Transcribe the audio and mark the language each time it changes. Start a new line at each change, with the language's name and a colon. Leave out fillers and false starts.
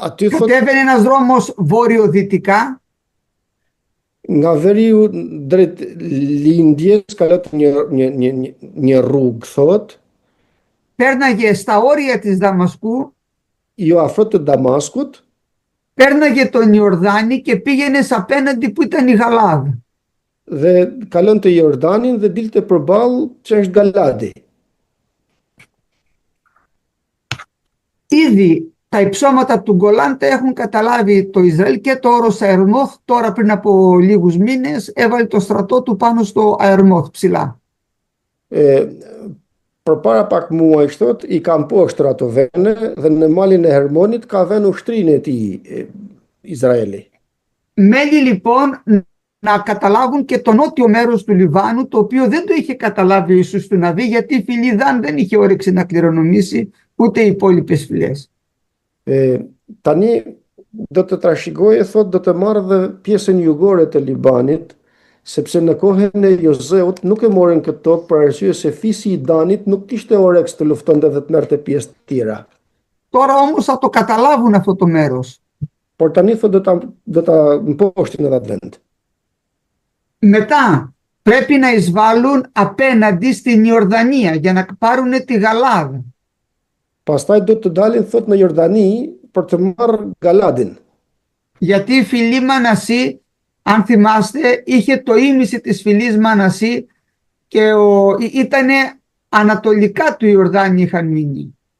Greek: Κατέβαινε ένας δρόμος βόρειο-δυτικά.
Albanian: Nga veriu drejt lindjes kalot një rrugë, thot.
Greek: Πέρναγε στα όρια της Δαμασκού.
Albanian: Jo afër të Damaskut.
Greek: Πέρναγε τον Ιορδάνη και πήγαινε σ' απέναντι που ήταν η Γαλάδη.
Albanian: Dhe kalon të Jordanin dhe dilte përballë që është Galadi.
Greek: Ήδη τα υψώματα του Γκολάν τα έχουν καταλάβει το Ισραήλ και το όρος Αερμόθ. Τώρα πριν από λίγους μήνες έβαλε το στρατό του πάνω στο Αερμόθ ψηλά.
Albanian: Përpara pak muaj thot i kanë poshtë ato vende dhe në malin e Hermonit ka vënë ushtrinë e tij Izraeli.
Greek: Μέλη λοιπόν να καταλάβουν και το νότιο μέρος του Λιβάνου, το οποίο δεν το είχε καταλάβει ο Ιησούς του Ναβί, γιατί η φυλή Δαν δεν είχε όρεξη να κληρονομήσει ούτε οι υπόλοιπες φυλές.
Albanian: Tani do të trashëgojë, thot, do të marrë dhe pjesën jugore të Libanit, sepse në kohën e Jozeut nuk e morën këtë tokë për arsye se fisi i Danit nuk kishte oreks të luftonte dhe të merrte pjesë të tjera.
Greek: Τώρα όμως θα το καταλάβουν αυτό το μέρος.
Albanian: Por tani thot do ta mposhtin edhe atë vend.
Greek: Μετά πρέπει να εισβάλλουν απέναντι στην Ιορδανία για να πάρουν τη Γαλάδα.
Albanian: Pastaj do të dalin, thot, në Jordani për të marrë Galadin.
Greek: Γιατί η φυλή Μανασί, αν θυμάστε, είχε το ίμιση της φυλής Μανασί και ήτανε ανατολικά του Ιορδάνη είχαν μείνει.